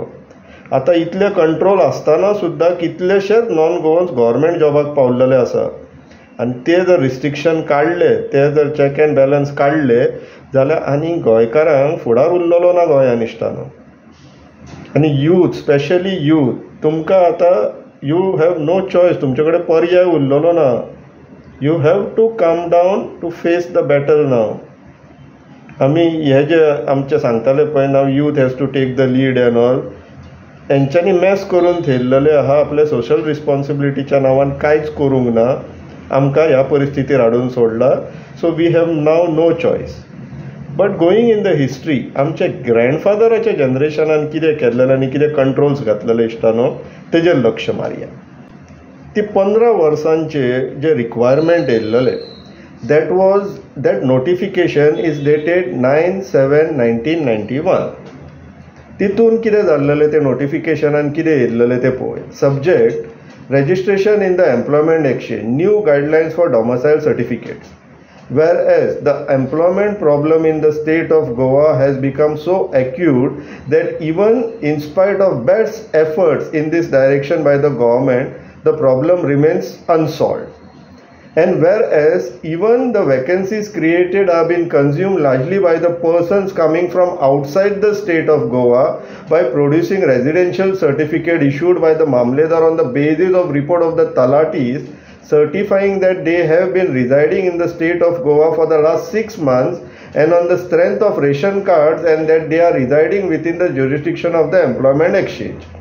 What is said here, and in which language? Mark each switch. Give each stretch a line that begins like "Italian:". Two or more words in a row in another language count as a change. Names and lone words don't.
Konkani: आतां इतले कंट्रोल आसतना सुद्दां कितलेशेच
English: non Goans government
Konkani: जॉबाक पावलेले आसा आनी ते जर रिस्ट्रिक्शन काडले, ते जर
English: check and balance
Konkani: काडले जाल्यार आनी गोंयकारांक फुडार उरलेलो ना गोंयान इश्टानो. आनी
English: youth, specially youth,
Konkani: तुमकां आतां
English: you have no choice,
Konkani: तुमचे कडेन पर्याय उरलेलो ना.
English: You have to come down to face the battle now.
Konkani: आमी हे जे आमचे सांगताले पळय
English: now youth has to take the lead and all,
Konkani: हेंच्यांनी मॅस करून थेयल्लेले आहा. आपल्या सोशल रिस्पॉन्सिबिलिटीच्या नांवान कांयच करूंक ना, आमकां ह्या परिस्थितीर हाडून सोडला.
English: So we have now no choice. but going in the history,
Konkani: आमच्या ग्रँडफादराच्या जनरेशनान कितें केल्लेलें आनी कितें कंट्रोल्स घातलेले इश्टानो तेजेर लक्ष मारया. ती 15 वर्सांचे जे रिक्वायरमेंट येयल्लेले,
English: that notification is dated 9/7/1991.
Konkani: तितून कितें जाल्लेलें ते नोटिफिकेशनान कितें येयल्लेलें ते पळय.
English: Subject registration in the employment exchange, new guidelines for domicile certificates. Whereas the employment problem in the state of Goa has become so acute that even in spite of best efforts in this direction by the government, the problem remains unsolved. And whereas even the vacancies created have been consumed largely by the persons coming from outside the state of Goa by producing residential certificate issued by the Mamledar on the basis of report of the Talatis certifying that they have been residing in the state of Goa for the last 6 months and on the strength of ration cards, and that they are residing within the jurisdiction of the employment exchange.